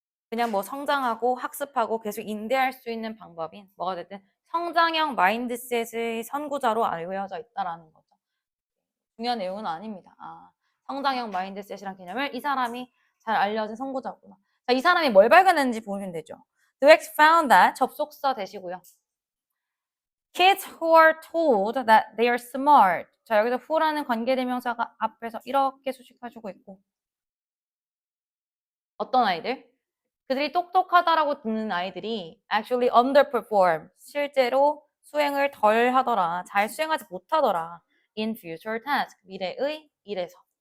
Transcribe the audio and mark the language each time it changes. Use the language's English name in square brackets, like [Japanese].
[Korean] 그냥 뭐 성장하고 학습하고 계속 인내할 수 있는 방법인 뭐가 됐든 성장형 마인드셋의 선구자로 알려져 있다라는 거죠. 중요한 내용은 아닙니다. 아, 성장형 마인드셋이란 개념을 이 사람이 잘 알려진 선구자구나. 자, 이 사람이 뭘 발견했는지 보시면 되죠. [English] Dweck found that [Korean] 접속사 되시고요. [English] Kids who are told that they are smart. [Korean] 자, 여기서 who라는 관계대명사가 앞에서 이렇게 수식해주고 있고 어떤 아이들? 그들이 똑똑하다라고 듣는 아이들이 [English] actually underperform. [Korean] 실제로 수행을 덜 하더라. 잘 수행하지 못하더라. [English] in future task. [Korean] 미래의 일에서.